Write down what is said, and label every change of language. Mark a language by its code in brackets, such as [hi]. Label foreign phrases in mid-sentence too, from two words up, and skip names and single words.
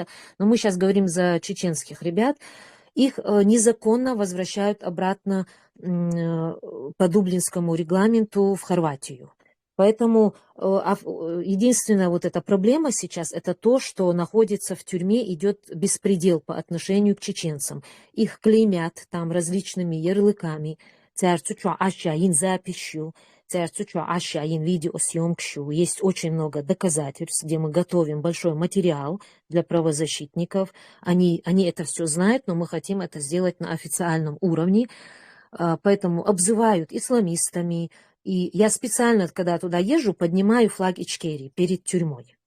[ru] Но мы сейчас говорим за чеченских ребят. Их незаконно возвращают обратно по Дублинскому регламенту в Хорватию. Поэтому единственная вот эта проблема сейчас, это то, что находится в тюрьме, идет беспредел по отношению к чеченцам. Их клеймят там различными ярлыками. [ce] Церцучу ашаин запищу, церцучу ашаин видеосъемкшу. [ru] Есть очень много доказательств, где мы готовим большой материал для правозащитников. Они это все знают, но мы хотим это сделать на официальном уровне. Поэтому обзывают исламистами. И я специально, когда туда езжу, поднимаю флаг Ичкерии перед тюрьмой.